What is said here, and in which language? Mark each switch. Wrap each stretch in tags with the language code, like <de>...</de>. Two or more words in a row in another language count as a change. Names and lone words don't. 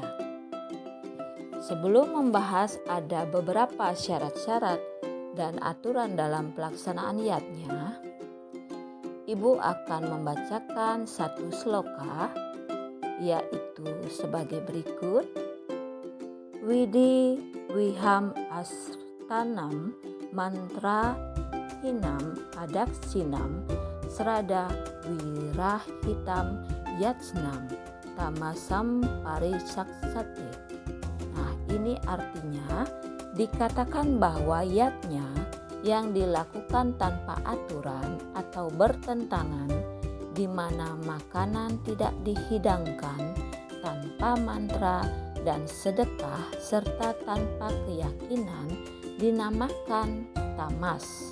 <id>Sebelum membahas ada beberapa syarat-syarat dan aturan dalam pelaksanaan yatnya, Ibu akan membacakan satu sloka, yaitu sebagai berikut.</id> <sa>Widi Wiham Astanam Mantra Hinam Adaksinam Srada Wirahitam Yatsnam Tamasam Parisaksate.</sa> <id>Nah, ini artinya dikatakan bahwa yatnya yang dilakukan tanpa aturan atau bertentangan, di mana makanan tidak dihidangkan tanpa mantra dan sedekah serta tanpa keyakinan, dinamakan tamas.</id>